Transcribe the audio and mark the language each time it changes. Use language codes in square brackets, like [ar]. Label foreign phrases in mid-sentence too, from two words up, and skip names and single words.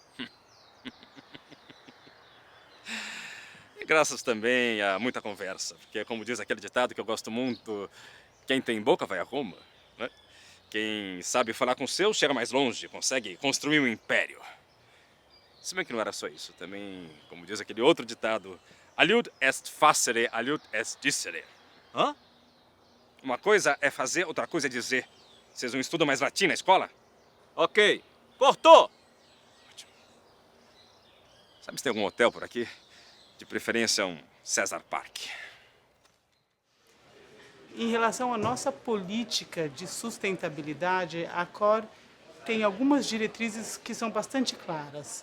[pt] E graças também a muita conversa, porque como diz aquele ditado que eu gosto muito, quem tem boca vai a Roma, né? Quem sabe falar com o seu chega mais longe, consegue construir um império. Se bem que não era só isso, também, como diz aquele outro ditado, [la] aliud est facere, aliud est dicere. [pt] Hã? Uma coisa é fazer, outra coisa é dizer. Vocês não estudam mais latim na escola? Ok. Cortou! Ótimo. Sabe se tem algum hotel por aqui? De preferência um César Park. Em relação à nossa política de sustentabilidade, a COR tem algumas diretrizes que são bastante claras.